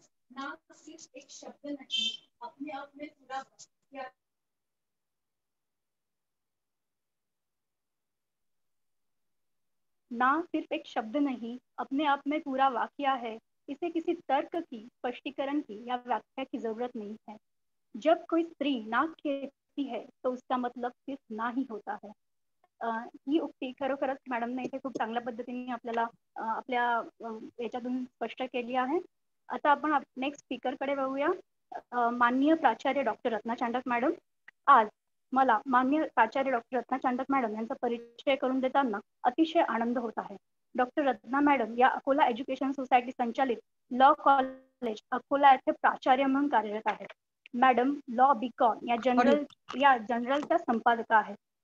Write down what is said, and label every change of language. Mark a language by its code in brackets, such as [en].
[hi] ना सिर्फ एक शब्द नहीं, अपने आप में पूरा ना सिर्फ एक शब्द नहीं, अपने आप में पूरा वाकया है. इसे किसी तर्क की, स्पष्टीकरण की या व्याख्या की जरूरत नहीं है. जब कोई स्त्री नाक कहती है तो उसका मतलब सिर्फ ना ही होता है. [mr] ही उक्ती खरोखरच मॅडमने इथे खूप चांगल्या पद्धतीने आपल्याला आपल्या याच्यातून स्पष्ट केली आहे. आता आपण नेक्स्ट स्पीकरकडे बघूया. माननीय प्राचार्य डॉक्टर रत्ना चांडक मॅडम. आज मला माननीय प्राचार्य डॉक्टर रत्ना चांडक मॅडम यांचा परिचय करून देताना अतिशय आनंद होत आहे. डॉक्टर रत्ना मॅडम या अकोला एज्युकेशन सोसायटी संचालित लॉ कॉलेज अकोला येथे प्राचार्य म्हणून कार्यरत आहेत. मॅडम लॉ बीकॉम या जनरलच्या संपादका आहेत.